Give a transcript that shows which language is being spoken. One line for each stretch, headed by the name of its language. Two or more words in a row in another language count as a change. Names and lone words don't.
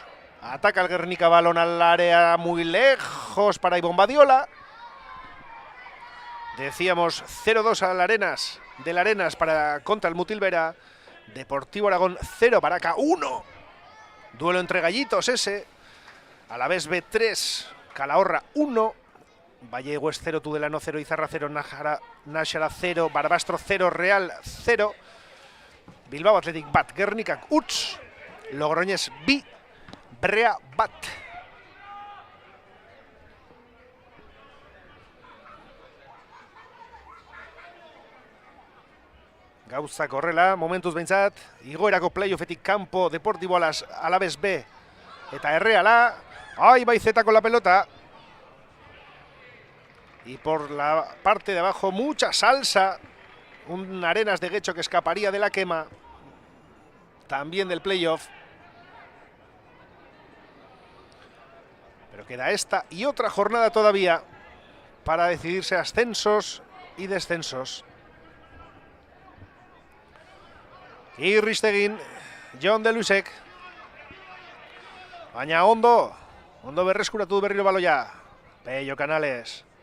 Spanish: Ataca el Guernica, balón al área muy lejos para Ivón Badiola. Decíamos 0-2 al Arenas, del Arenas para contra el Mutilvera. Deportivo Aragón 0, Baraca 1. Duelo entre gallitos ese. Alavés B 3, Calahorra 1. Vallegües 0, Tudelano 0, Izarra 0, Nájara 0, Barbastro 0, Real 0.
Basque: Bilbao Athletic bat, Guernica Uts, Logroñés B, Brea bat. Gauzak horrela, momentuz behintzat, igoerako playoffetik kanpo Deportibo Alavés B eta Erreala.
Spanish: Ahí va Izeta con la pelota. Y por la parte de abajo mucha salsa. Un Arenas de Guecho que escaparía de la quema. También del playoff. Pero queda esta y otra jornada todavía para decidirse ascensos y descensos.
Basque: Irristegin, Jon de Luisek. Baina ondo berreskuratu du berriro baloia. Pello Canales.